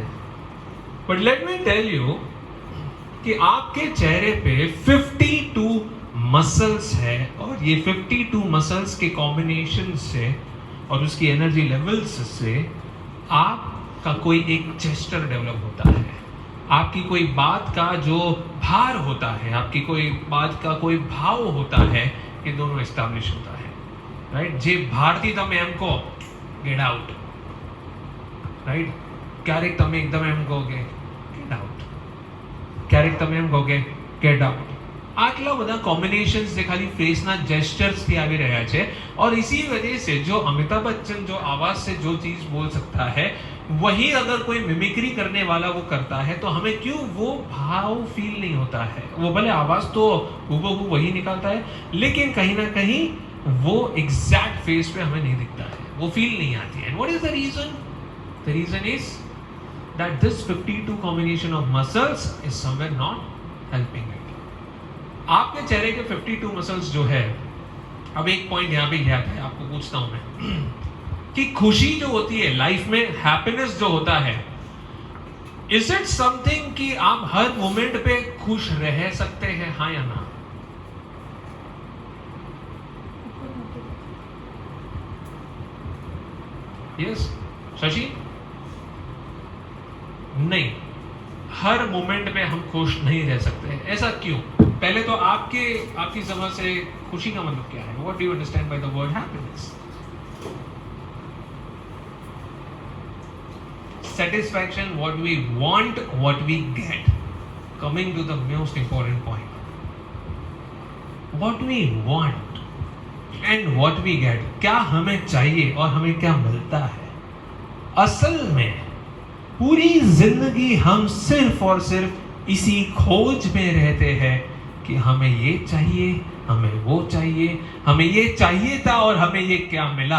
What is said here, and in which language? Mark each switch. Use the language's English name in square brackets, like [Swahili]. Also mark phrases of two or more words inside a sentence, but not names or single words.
[English] but let me tell you [Hindi] कि आपके चेहरे पे 52 मसल्स है और ये 52 मसल्स के कॉम्बिनेशन से और उसकी [English] energy levels [Hindi] से आपका कोई एक जेस्चर डेवलप होता है। आपकी कोई बात का जो भार होता है, आपकी कोई बात का कोई भाव होता है, ये दोनों एस्टैब्लिश होता है, राइट? [Gujarati] जे भारती તમે એમ કહો [English] get out, right? [Gujarati] ક્યારેક તમે એકદમ એમ કહો કે [English] get out, [Gujarati] ક્યારેક તમે એમ કહો કે [English] get out. [Gujarati] આટલા બધા કોમ્બિનેશન્સ જે ખાલી ફેસના જેસ્ચર્સ થી આવી રહ્યા છે [Hindi] और इसी वजह से जो अमिताभ बच्चन जो आवाज से जो चीज बोल सकता है वही अगर कोई मिमिक्री करने वाला वो करता है तो हमें क्यों वो भाव फील नहीं होता है। वो भले आवाज तो हूबहू वही निकालता है लेकिन कहीं ना कहीं वो एग्जैक्ट फेस पे हमें नहीं दिखता है, वो फील नहीं आती है। [English] What is the reason? The reason is that this 52 combination of muscles is somewhere not helping it. [Hindi] आपके चेहरे के 52 मसल्स जो है, अब एक पॉइंट यहां पे याद है, आपको पूछता हूं मैं कि खुशी जो होती है लाइफ में, हैप्पीनेस जो होता है, [English] is it something [Hindi] कि आप हर मोमेंट पे खुश रह सकते हैं, हाँ या ना? यस शशि? नहीं, हर मोमेंट पे हम खुश नहीं रह सकते। ऐसा क्यों? पहले तो आपकी समझ से खुशी का मतलब क्या है? [English] What do you understand by the word happiness? Satisfaction, what we want, what we get. Coming to the most important point. What we want and what we get. [Hindi] क्या हमें चाहिए और हमें क्या मिलता है? असल में पूरी जिंदगी हम सिर्फ और सिर्फ इसी खोज में रहते हैं कि हमें ये चाहिए, हमें वो चाहिए, हमें ये चाहिए था और हमें ये क्या मिला।